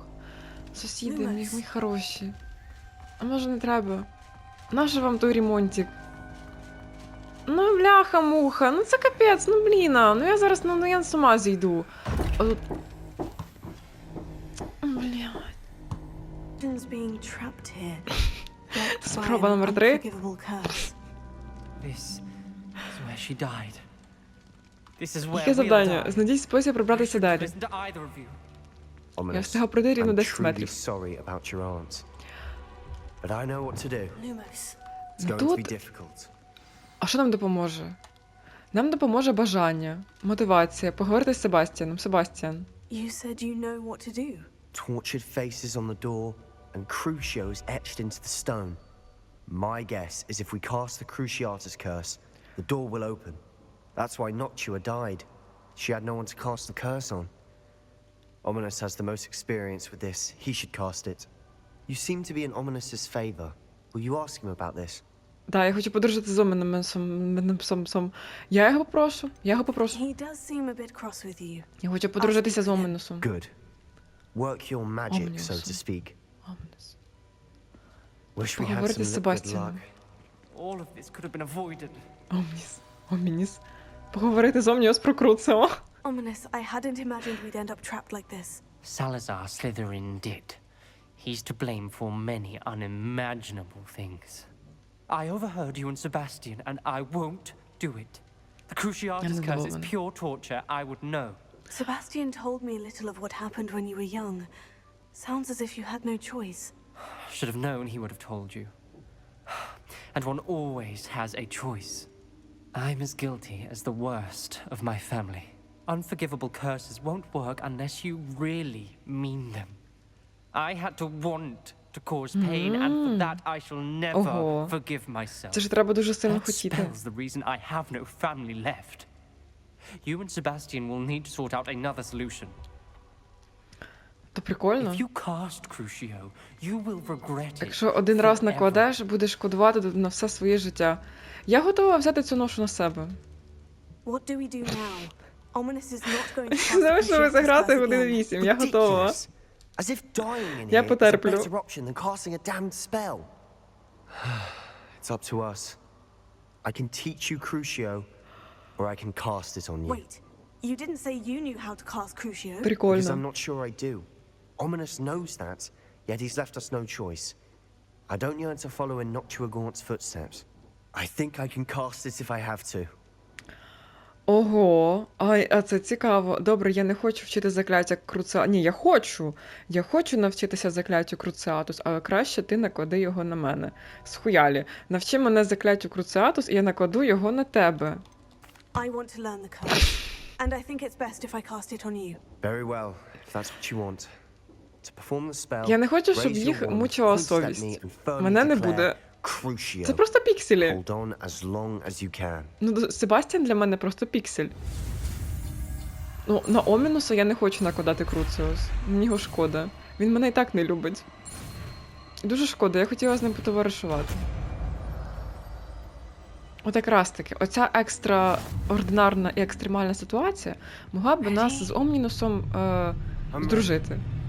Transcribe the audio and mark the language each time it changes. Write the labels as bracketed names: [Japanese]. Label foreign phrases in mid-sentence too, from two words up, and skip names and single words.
[Ukrainian] Сусіди, мій хороші. А може не треба? Нащо вам той ремонтик? Ну бляха-муха, ну це капець, ну бліна. Ну я зараз, ну я з ума зійду. А тут... Блядь. [English] Being trapped here. Blocked by [Ukrainian] Спроба [English] an [Ukrainian] номер 3. [English] unforgivable curse. This is where she died. This is where [Ukrainian] Яке [English] we'll [Ukrainian] завдання? [English] die. [Ukrainian] Знайдіть спосіб пробратися далі. [English] Listen to either of you. [Ukrainian] Я [English] Ominous. [Ukrainian] встигав пройти рівно [English] I'm [Ukrainian] 10 [English] truly [Ukrainian] метрів. [English] sorry about your aunt. But I know what to do. Lumos. It's going to [Ukrainian] Тут- [English] be difficult. [Ukrainian] А що нам допоможе? Нам допоможе бажання, мотивація, поговорити з Себастьяном. Себастьян. [English] You said you know what to do. Tortured faces on the door and crucios etched into the stone. My guess is if we cast the Cruciatus curse, the door will open. That's why Noctua died. She had no one to cast the curse on. Ominous has the most experience with this. He should cast it. You seem to be in Ominous's favor. Will you ask him about this? [Ukrainian] Так, я хочу подружити з Омінусом. Я його попрошу. [English] He does seem a bit cross with you. [Ukrainian] Я хочу подружитися з Омінусом. [English] Good. Work your magic, so Ominous. to speak. [Ukrainian] Омінус. [English] Wish we had [Ukrainian] Поговорити [English] some [Ukrainian] з [English] good luck. [Ukrainian] Себастьяном. [English] All of this could have been avoided. [Ukrainian] Омініс. Поговорити з Омніос про КРУЦІО. [English] Ominous, I hadn't imagined we'd end up trapped like this. Salazar Slytherin did. He's to blame for many unimaginable things. I overheard you and Sebastian, and I won't do it. The Cruciatus curse is [Ukrainian] задоволена. [English] pure torture, I would know. Sebastian told me a little of what happened when you were young. Sounds as if you had no choice. Should have known he would have told you. And one always has a choice. I'm as guilty as the worst of my family. Unforgivable curses won't work unless you really mean them. I had to want to cause pain, and for that I shall never [Ukrainian] Ого. [English] forgive myself. [Ukrainian] Це ж треба дуже сильно [English] That [Ukrainian] хотіти. [English] spell's the reason I have no family left. You and Sebastian will need to sort out another solution. [Ukrainian] То прикольно. [English] If you cast Crucio, you will regret it. [Ukrainian] Якщо один раз [English] forever. [Ukrainian] накладеш, будеш шкодувати на все своє життя. Я готова взяти цю ношу на себе. [English] What do we do now? Ominous is not going to cast [Ukrainian] Знаєш, що ви [English] Cruciatus [Ukrainian] заграти [English] curse [Ukrainian] годин [English] again. [Ukrainian] 8, я готова. [English] Ridiculous. As if dying in [Ukrainian] Я [English] here is a [Ukrainian] потерплю. [English] better option than casting a damned spell. It's up to us. I can teach you Crucio, or I can cast it on you. Wait, you didn't say you knew how to cast Crucio. Because I'm [Ukrainian] Прикольно. [English] not sure I do. Ominous knows that, yet he's left us no choice. I don't yearn to follow in Noctua Gaunt's footsteps. I think I can cast it if I have to. [Ukrainian] Ого, а це цікаво. Добре, я не хочу вчити закляття Круціатус. Ні, я хочу. Я хочу навчитися закляттю Круціатус, але краще ти наклади його на мене. Схуялі. Навчи мене закляттю Круціатус, і я накладу його на тебе. [English] I want to learn the curse, and I think it's best if I cast it on you. Very well, if that's what you want. To perform the spell, [Ukrainian] Я не хочу, щоб [English] raise your [Ukrainian] їх [English] wand, [Ukrainian] мучила [English] point at me [Ukrainian] совість. [English] and firmly [Ukrainian] Мене не [English] declare, [Ukrainian] буде. [English] Crucio. [Ukrainian] Це просто пікселі. Hold on as long as you can. Ну, Себастьян для мене просто піксель. Ну, на Омінуса я не хочу накладати Круціус. Мені його шкода. Він мене і так не любить. Дуже шкода, я хотіла з ним потоваришувати. От якраз таки, оця екстраординарна і екстремальна ситуація могла б нас з Омнінусом здружити.